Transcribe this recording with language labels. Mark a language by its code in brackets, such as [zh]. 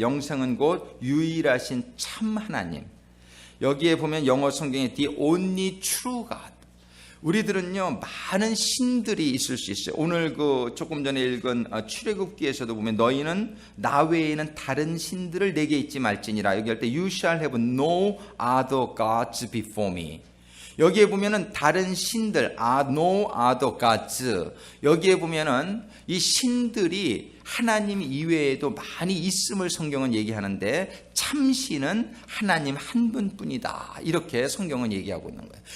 [ko] 영생은 곧 유일하신 참 하나님. 여기에 보면 영어 성경에 [en] The only true God. [ko] 우리들은요, 많은 신들이 있을 수 있어요. 오늘 조금 전에 읽은 출애굽기에서도 보면 너희는 나 외에는 다른 신들을 내게 잊지 말지니라. 여기 할 때 [en] You shall have no other gods before me. [ko] 여기에 보면은 다른 신들, [en] no other gods. [ko] 여기에 보면은 이 신들이 하나님 이외에도 많이 있음을 성경은 얘기하는데, 참신은 하나님 한 분뿐이다, 이렇게 성경은 얘기하고 있는 거예요.